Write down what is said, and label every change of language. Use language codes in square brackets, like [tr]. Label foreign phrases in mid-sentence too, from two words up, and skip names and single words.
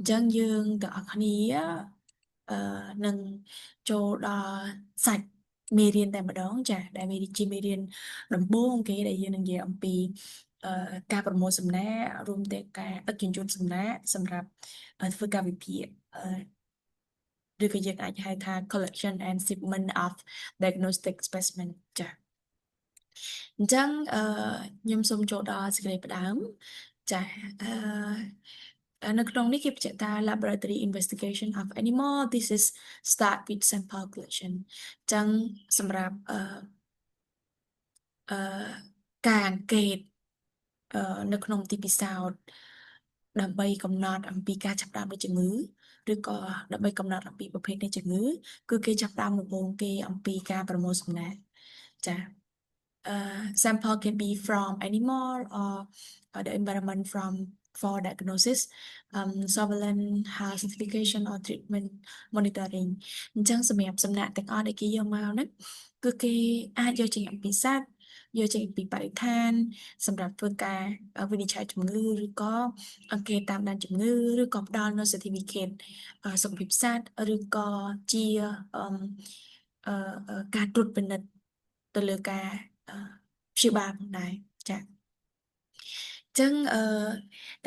[km] ញ្ចឹងយើងទាំងអស់គ្នាអឺនឹងចូលដល់សាច់មេរៀនតែម្ដងចាដែលមេរៀនជាមេ រៀនដំបូងគេដែលយើងនឹងនិយាយអំពីអឺការប្រមូលសំណាករួមទាំងការដឹកជញ្ជូនសំណាកសម្រាប់ធ្វើការវិភាគឬក៏យើងអាចហៅថា [en] collection and shipment of diagnostic specimen [km] ចា៎អញ្ចឹងខ្ញុំសូមចូលដល់សេចក្តីផ្ដើមចា៎នៅក្នុងនេះគេបញ្ជាក់ថា [en] laboratory investigation of animal this is start with sample collection [km] អញ្ចឹងសម្រាប់ អឺការអង្កេតនៅក្នុងទីពិសោធន៍ដើម្បីកំណត់អំពីការចាប់ផ្ដើមនៃជំងឺឬក៏ដើម្បីកំណត់អំពីប្រភេទនៃជំងឺគឺ គេចាប់ផ្ដើមដំបូងគេអំពីការប្រមូលសំណាក់ចា៎ [en] sample can be from animal or the environment from for diagnosis, surveillance, health certification or treatment monitoring [km] អញ្ចឹងសម្រាប់សំណាក់ទាំងអស់ដែលគេយកមកហ្នឹងគឺគេអាចយកចេញអំពីសត្វយក ចេញពីបរិស្ថានសម្រាប់ធ្វើការវិនិច្ឆ័យជំងឺឬក៏អង្កេតតាមដានជំងឺឬក៏ផ្ដល់នូវ certificate សុខភាពសត្វឬក៏ជាអឺអឺការត្រួតពិនិត្យទៅលើការអឺព្យាបាលផងដែរចា៎ចឹងតើ